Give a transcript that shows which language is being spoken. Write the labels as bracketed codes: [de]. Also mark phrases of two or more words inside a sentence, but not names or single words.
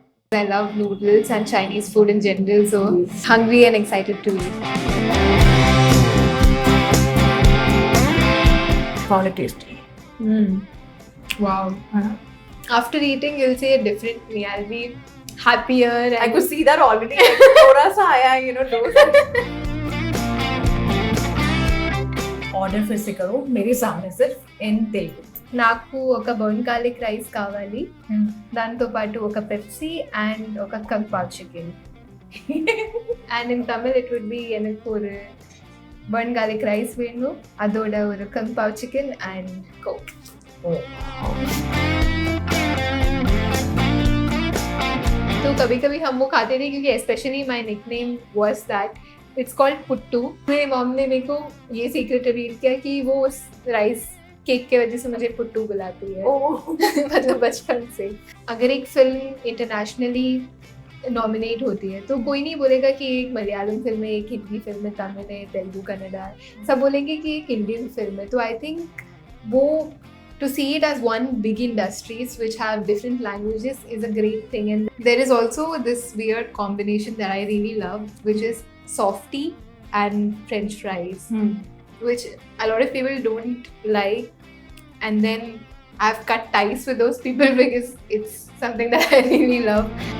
[en] I love noodles and Chinese food in general, so hungry and excited to eat. Found it tasty. Wow. After eating, you'll see a different me. I'll be happier. And I could see that already. [hi] थोड़ा सा आया, dose. Order फिर से करो मेरे सामने सिर्फ [en] in Telugu. [te] నాకు ఒక [en] bone garlic rice [te] కావాలి, దాంతో పాటు ఒక పెప్సీ అండ్ ఒక కంపాల్ చికెన్. [en] and in Tamil it would be [ta] எனக்கு ஒரு [en] bone garlic rice [ta] வேணும், அதோட ஒரு [en] Kampal chicken and coke. [hi] तो कभी कभी हम वो खाते थे क्योंकि [en] specially my nickname was that it's called [hi] पुट्टू. मेरी मॉम ने मेरे को ये [en] secret reveal [hi] किया कि वो उस [en] rice cake [hi] के वजह से मुझे पुट्टू बुलाती है. मतलब बचपन से. अगर एक फिल्म [en] internationally nominate [hi] होती है तो कोई नहीं बोलेगा कि एक मलयालम फिल्म है, एक हिंदी फिल्म है, तमिल है, तेलुगु, कन्नड़ा है. सब बोलेंगे कि एक इंडियन फिल्म है. [en] तो I think वो to see it as one big industries which have different languages is a great thing. And there is also this weird combination that I really love, which is softie and french fries, which a lot of people don't like, and then I've cut ties with those people because it's something that I really love.